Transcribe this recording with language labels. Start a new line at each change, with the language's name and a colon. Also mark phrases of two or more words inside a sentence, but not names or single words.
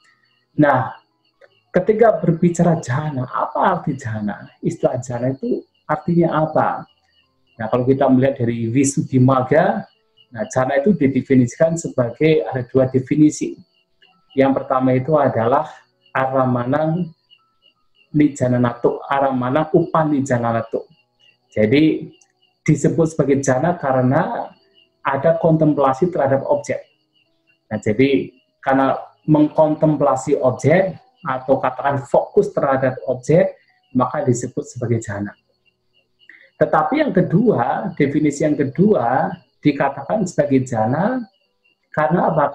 Indonesian: Nah, ketika berbicara jhana, apa arti jhana? Istilah jhana itu artinya apa? Nah, kalau kita melihat dari Wisuddhimagga, nah, jana itu didefinisikan sebagai ada dua definisi. Yang pertama itu adalah
Pali: aramanang nijananato, aramanang upanijananato.
Indonesian: Jadi disebut sebagai jana karena ada kontemplasi terhadap objek. Nah, jadi karena mengkontemplasi objek atau katakan fokus terhadap objek, maka disebut sebagai jana. Tetapi yang kedua, definisi yang kedua dikatakan sebagai jana karena apa?